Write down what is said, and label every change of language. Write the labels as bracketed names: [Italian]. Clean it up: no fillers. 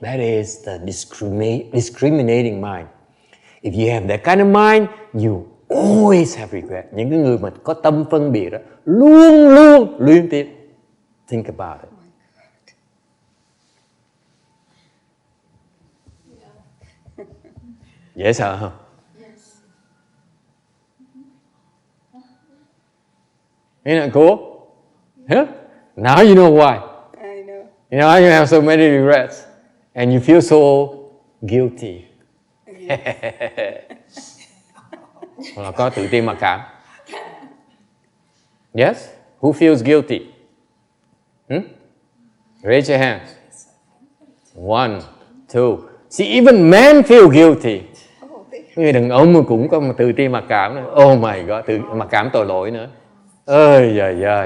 [English] That is the discriminating mind. If you have that kind of mind, you always have regret. [Vietnamese] Những cái người mà có tâm phân biệt đó luôn luôn luyến tiếc. [English] Think about it. [Vietnamese] Dễ sợ không? [English] Isn't it cool? Yeah? Now you know why. I know. Now you have so many regrets. And you feel so guilty. [Vietnamese] Hoặc là có tự ti mặc cảm. [English] Yes? Who feels guilty? Raise your hands. 1, 2. See, even men feel guilty. [Vietnamese] Người đàn ông mà cũng có một tự ti mặc cảm nữa. [English] Oh my God, [Vietnamese] tự mặc cảm tội lỗi nữa. Ơi [English] yeah.